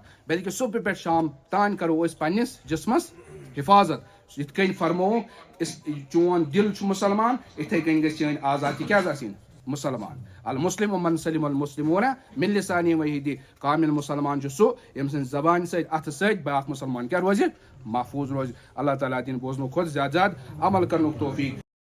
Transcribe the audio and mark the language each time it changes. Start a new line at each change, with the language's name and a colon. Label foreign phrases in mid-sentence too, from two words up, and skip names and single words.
Kashmiri: بلکہ صبح پہ شام تان کرو اس پنس جسمس حفاظت. یتھ کٔنۍ فرمو چون دل چھُ مسلمان، یتھے کٔنۍ گژھِ چٲنۍ اعضا تہِ کیٛاہ آسٕنۍ مسلمان.
Arabic: المسلم من سلم المسلمون من لسانہ و یدہ.
Kashmiri: کامل مسلمان چھُ سُہ ییٚمہِ سٕنٛزِ زبانہِ سۭتۍ اتھٕ سۭتۍ بیاکھ مسلمان کیٛاہ روزِ محفوظ روزِ. اللہ تعالیٰ دِنۍ بوزنہٕ کھۄتہٕ زیادٕ عمل کرنُک توفیق.